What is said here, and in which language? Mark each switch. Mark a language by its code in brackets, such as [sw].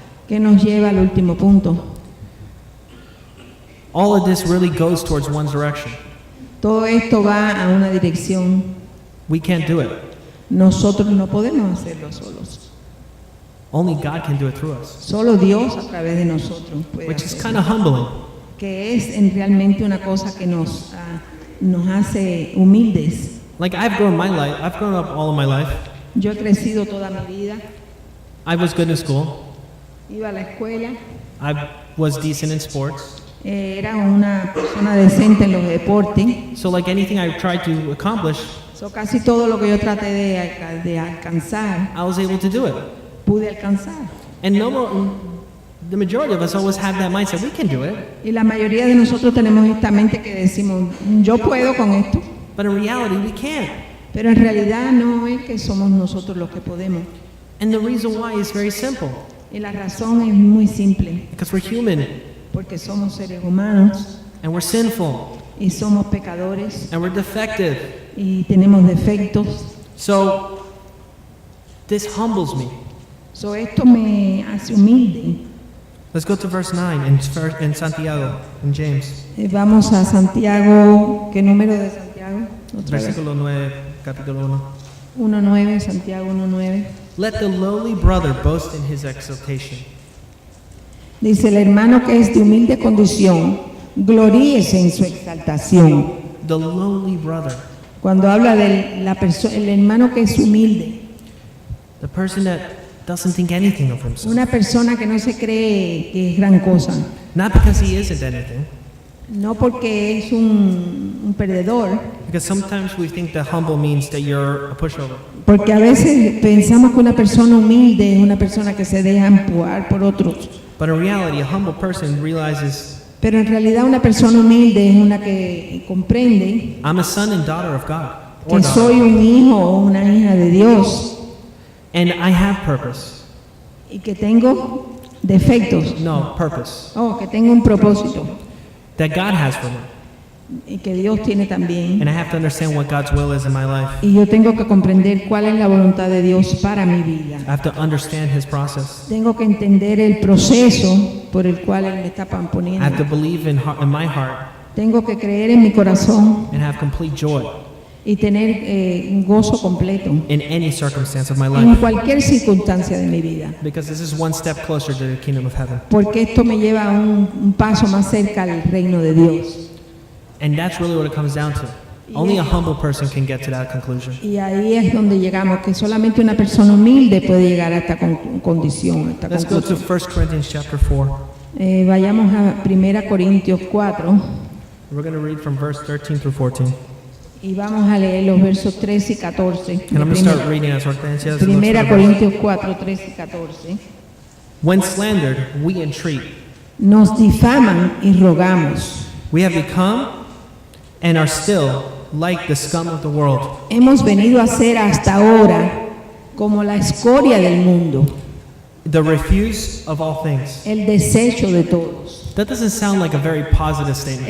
[es] Que nos lleva al último punto. [en] All of this really goes towards one direction. [es] Todo esto va a una dirección. [en] We can't do it. [es] Nosotros no podemos hacerlo solos. [en] Only God can do it through us. [es] Solo Dios a través de nosotros puede [en] Which is [es] hacerlo. [en] kind of humbling. [es] Que es realmente una cosa que nos hace humildes. [en] Like I've grown up all of my life. [es] Yo he crecido toda mi vida, [en] I was good in school. [es] iba a la escuela, [en] I was decent in sports. [es] era una persona decente en los deportes. [en] So like anything I tried to accomplish, [es] Casi todo lo que yo traté de alcanzar, [en] I was able to do it. [es] pude alcanzar. [en] And the majority of us always have that mindset, we can do it. [es] Y la mayoría de nosotros tenemos esta mente que decimos, yo puedo con esto. [en] But in reality, we can't. [es] Pero en realidad no es que somos nosotros los que podemos. [en] And the reason why is very simple. [es] Y la razón es muy simple, [en] Because we're human, [es] porque somos seres humanos [en] and we're sinful, [es] y somos pecadores [en] and we're defective. [es] y tenemos defectos. [en] So this humbles me. [es] Esto me hace humilde. [en] Let's go to verse 9 in Santiago, in James. [es] Vamos a Santiago, ¿qué número de Santiago? Otra vez. Versículo 9, capítulo 1. 1:9, Santiago 1:9. [en] Let the lowly brother boast in his exaltation. [es] Dice, el hermano que es de humilde condición, gloríese en su exaltación. [en] The lowly brother. [es] Cuando habla del el hermano que es humilde, [en] The person that doesn't think anything of himself. [es] una persona que no se cree que es gran cosa, [en] Not because he isn't anything. [es] no porque es un perdedor, [en] Because sometimes we think that humble means that you're a pushover. [es] porque a veces pensamos que una persona humilde es una persona que se deja empujar por otros, [en] But in reality, a humble person realizes, [es] pero en realidad una persona humilde es una que comprende [en] I'm a son and daughter of God. Or [es] que soy [en] daughter. [es] un hijo o una hija de Dios [en] And I have purpose. [es] y que tengo defectos, [en] No, purpose. [es] que tengo un propósito [en] That God has for me. [es] y que Dios tiene también. [en] And I have to understand what God's will is in my life. [es] Y yo tengo que comprender cuál es la voluntad de Dios para mi vida. [en] I have to understand his process. [es] Tengo que entender el proceso por el cual Él me está [en] I have to [es] poniendo. [en] believe in my heart [es] Tengo que creer en mi corazón [en] and have complete joy [es] y tener un gozo completo [en] in any circumstance of my [es] en [en] life. [es] cualquier circunstancia de mi vida. [en] Because this is one step closer to the kingdom of heaven. [es] Porque esto me lleva a un paso más cerca al reino de Dios. [en] And that's really what it comes down to. Only a humble person can get to that conclusion. [es] Y ahí es donde llegamos, que solamente una persona humilde puede llegar a esta condición, a esta [en] Let's go to [es] conclusión. [en] 1 Corinthians chapter 4. [es] Vayamos a 1 Corintios 4 [en] We're going to read from verse 13 through 14. [es] y vamos a leer los versos 13 y 14. [en] And I'm going to start reading as Hortensia looks for the [es] 1 verse. Corintios 4, 13 y 14. [en] When slandered, we entreat. [es] Nos difaman y rogamos. [en] We have become and are still like the scum of the world, [es] Hemos venido a ser hasta ahora como la escoria del mundo, [en] the refuse of all things. [es] el desecho de todos. [en] That doesn't sound like a very positive statement.